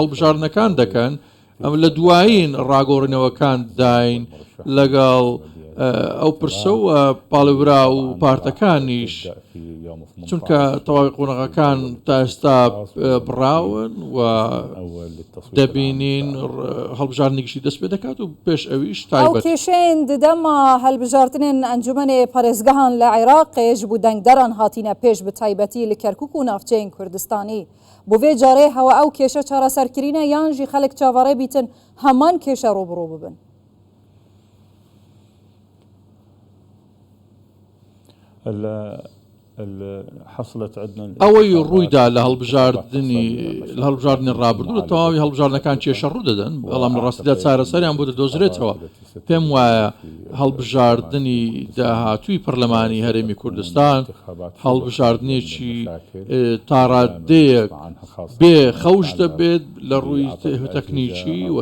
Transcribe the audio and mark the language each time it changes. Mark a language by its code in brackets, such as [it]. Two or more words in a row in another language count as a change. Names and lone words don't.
[ckb] هەڵبژاردنەکان دەکەن ئەم لە دوایین ڕاگۆڕینەوەکان داین لەگەڵ ئەو پرسە و پاڵێورا و پارتەکانیش چونکە تەواوی قۆنەغەکان تا ئێستا بڕاون و دەبینین هەڵبژاردنی گشتی دەست پێ دەکات و پێش ئەویش ئەو تایبەت [ku] کێشەیەن دەما هەڵبژاردنên ئەنجومەنێ پارێزگەهان لە عێراقێش بوو دەنگدەران هاتینە پێش بە تایبەتی لە کەرکووک و ناوچەیەن کوردستانی بۆ vê carê hewa ew kêşe çareserkirîne yan jî xelek çavarê bîtin heman kêşe robirô bibin. [ckb] ئەوەی ڕوویدا لە هەڵبژاردنی ڕابردوو لە تەواوی هەڵبژاردنەکان کێشە ڕوو دەدەن بەڵام لە ڕاستیدا چارەسەریان بۆ دەدۆزرێتەوە پێم وایە هەڵبژاردننی داهاتووی پەرلەمانی هەرێمی کوردستان هەڵبژاردنێکی تاڕادەیەک بێ خەوش دەبێت لە ڕووی تەکنیکی و